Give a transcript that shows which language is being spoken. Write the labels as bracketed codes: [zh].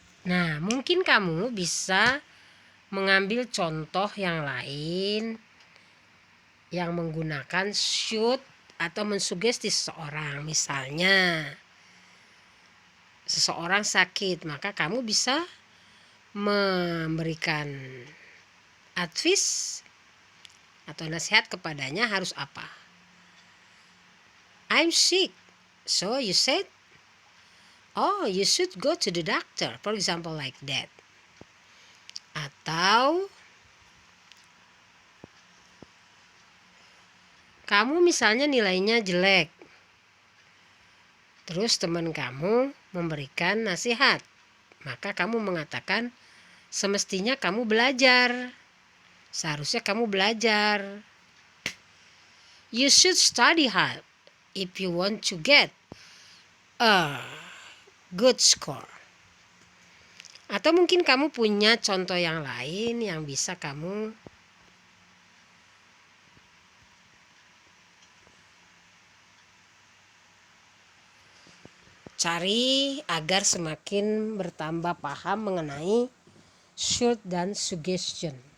[id] Nah, mungkin kamu bisa mengambil contoh yang lain yang menggunakan should atau mensugesti seseorang. Misalnya, seseorang sakit, maka kamu bisa memberikan advice atau nasihat kepadanya harus apa. [en] I'm sick, so you said, oh, you should go to the doctor, for example like that. [id] Atau kamu misalnya nilainya jelek, terus teman kamu memberikan nasihat, maka kamu mengatakan semestinya kamu belajar, seharusnya kamu belajar. [en] You should study hard if you want to get a good score. [id] Atau mungkin kamu punya contoh yang lain yang bisa kamu cari agar semakin bertambah paham mengenai should dan suggestion.